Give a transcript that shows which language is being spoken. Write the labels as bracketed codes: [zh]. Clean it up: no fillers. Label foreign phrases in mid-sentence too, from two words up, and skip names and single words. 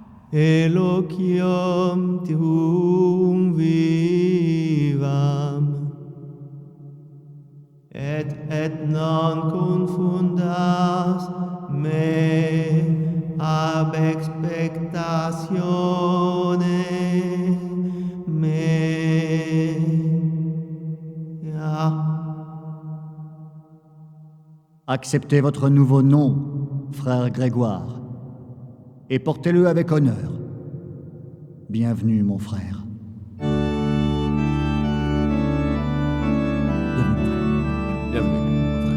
[la] eloquium tuum vivam, et non confundas me ab expectatione mea. [fr] Acceptez votre nouveau nom, frère Grégoire, et portez-le avec honneur. Bienvenue, mon frère. Bienvenue, mon frère.